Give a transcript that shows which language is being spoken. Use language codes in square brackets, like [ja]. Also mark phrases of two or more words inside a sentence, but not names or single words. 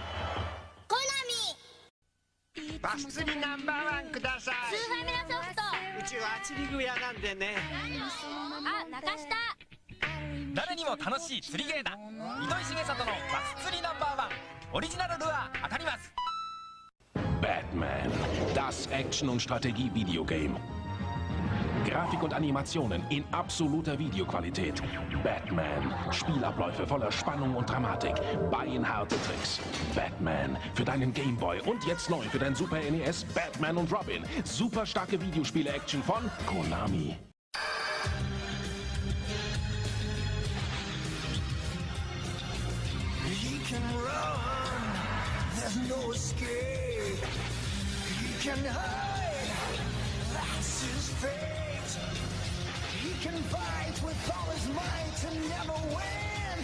[ja] コナミバス釣りナンバーワンください。スーファミラソフト。うちは釣り具屋なんでね。あ、中下。誰にも楽しい釣りゲーだ。糸井重里のバス釣りナンバーワンオリジナルルアー当たります。 [de] Batman, das Action- und Strategie-Videogame. Grafik und Animationen in absoluter Videoqualität. Batman, Spielabläufe voller Spannung und Dramatik. Beinharte Tricks. Batman für deinen Gameboy und jetzt neu für dein Super NES Batman und Robin. Super starke Videospiele-Action von Konami. [en] He can run, there's no escape. He can hide, that's his fate. He can fight with all his might and never win.